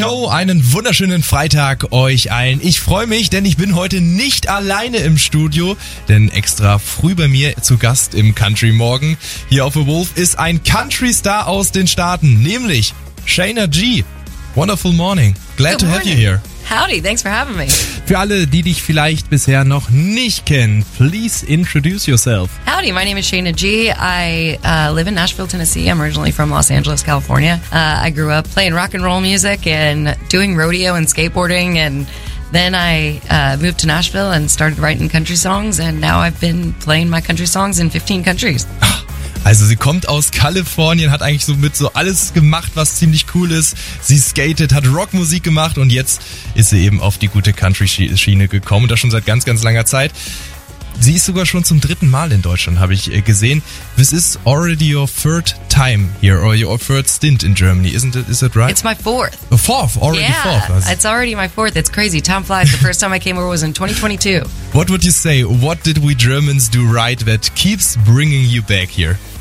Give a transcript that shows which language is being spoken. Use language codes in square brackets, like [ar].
[de] einen wunderschönen Freitag euch allen. Ich freue mich, denn ich bin heute nicht alleine im Studio, denn extra früh bei mir zu Gast im Country Morgen hier auf The Wolf ist ein Country-Star aus den Staaten, nämlich Shayna G. [en] Wonderful morning. Glad Good to morning. Have you here. Howdy, thanks for having me. Für alle, die dich vielleicht bisher noch nicht kennen, please introduce yourself. Howdy, my name is Shayna G. I live in Nashville, Tennessee. I'm originally from Los Angeles, California. I grew up playing rock and roll music and doing rodeo and skateboarding. And then I moved to Nashville and started writing country songs. And now I've been playing my country songs in 15 countries. [de] Also sie kommt aus Kalifornien, hat eigentlich so mit so alles gemacht, was ziemlich cool ist. Sie skatet, hat Rockmusik gemacht und jetzt ist sie eben auf die gute Country-Schiene gekommen. Und das schon seit ganz, ganz langer Zeit. Sie ist sogar schon zum dritten Mal in Deutschland, habe ich gesehen. [en] This is already your third time here or your third stint in Germany, isn't it? Is it right? It's my fourth. A fourth, already yeah, fourth. Yeah, it's already my fourth. It's crazy. Time flies. The first time I came over was in 2022. What would you say? What did we Germans do right that keeps bringing you back here?